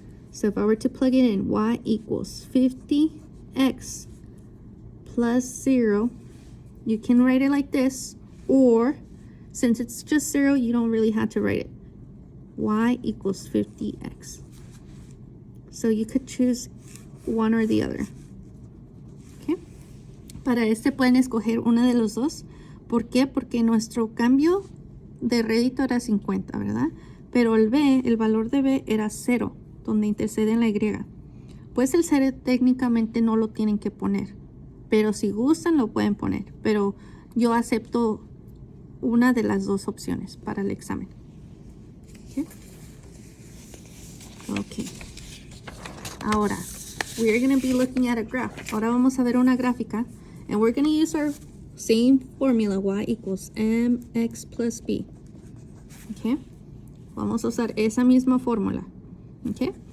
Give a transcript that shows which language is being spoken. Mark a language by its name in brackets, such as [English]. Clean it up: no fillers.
[English] So if I were to plug it in, y equals 50x plus 0. You can write it like this, or since it's just 0, you don't really have to write it. Y equals 50x. So you could choose one or the other. Okay. [Spanish] Para este pueden escoger una de los dos. ¿Por qué? Porque nuestro cambio de rédito era 50, ¿verdad? Pero el B, el valor de B era 0, donde intercede en la Y. Pues el 0 técnicamente no lo tienen que poner, pero si gustan lo pueden poner. Pero yo acepto una de las dos opciones para el examen. [English] Okay. Ahora, we are going to be looking at a graph. [Spanish] Ahora vamos a ver una gráfica, [English] and we're going to use our same formula, y equals mx plus b. Okay. [Spanish] Vamos a usar esa misma fórmula. Okay.